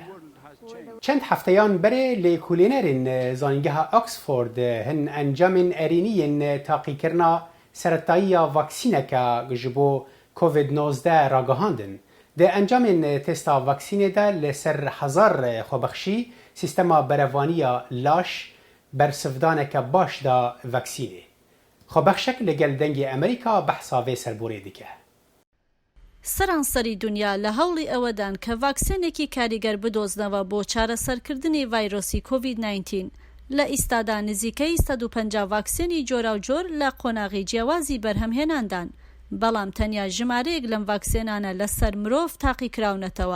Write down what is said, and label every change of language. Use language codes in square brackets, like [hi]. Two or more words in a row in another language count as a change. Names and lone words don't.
[ku] Çend hefteyan berê lêkolînerên zanîngeha Oxford hin encamên erîniyên taqîkirina seretayiya vaksîneke ji bo COVID-19 ragihandin. Di encamên testa vaksînê de li ser hezar xwebexşî sîstema berevaniya laş bersivdaneke baş da vaksînê. خۆبەخشێک لەگەل دەنگی ئەمریکا بەحسا vê serborê dike. [ckb] سەرانسەری دنیا لە هەوڵی ئەوەدان کە ڤاکسینێکی کاریگەر بدۆزنەوە بۆ چارەسەرکردنی ڤایرۆسی کۆڤید-19 لە ئیستادا نزیکەی 150 ڤاکسینی جۆرا و جۆر لە قۆناغی جیاوازی بەرهەمهێناندان، بەڵام تەنیا ژمارەیەک لەم ڤاکسینانە لەسەر مرۆڤ تاقیکراونەتەوە.